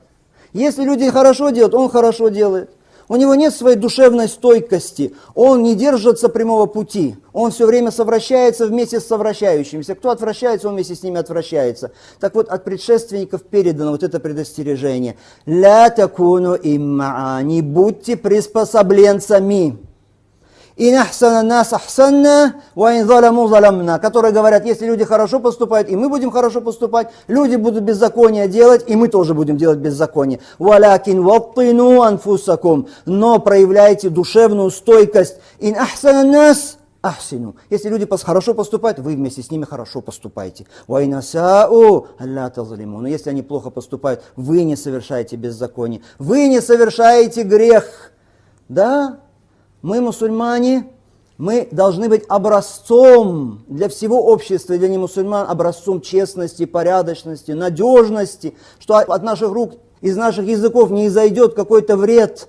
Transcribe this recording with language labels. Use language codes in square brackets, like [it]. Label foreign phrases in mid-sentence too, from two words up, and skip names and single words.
[ru] Если люди хорошо делают, он хорошо делает. У него нет своей душевной стойкости, он не держится прямого пути, он все время совращается вместе с совращающимися. Кто отвращается, он вместе с ними отвращается. Так вот, от предшественников передано вот это предостережение. [ar] «لا تكونوا إمعة», [ru] не будьте приспособленцами. [ar] «إن أحسن الناس أحسنا وإن ظلموا ظلمنا», [ru] которые говорят, если люди хорошо поступают, и мы будем хорошо поступать, люди будут беззаконие делать, и мы тоже будем делать беззаконие. [ar] «ولكن وطنوا أنفسكم», [ru] но проявляйте душевную стойкость. [ar] «إن أحسن الناس أحسنوا», [ru] если люди хорошо поступают, вы вместе с ними хорошо поступаете. [ar] «وإن أساؤوا ألا تظلموا», [ru] но если они плохо поступают, вы не совершаете беззаконие, вы не совершаете грех. Да? Мы, мусульмане, мы должны быть образцом для всего общества, для немусульман, образцом честности, порядочности, надежности, что от наших рук, из наших языков не изойдет какой-то вред.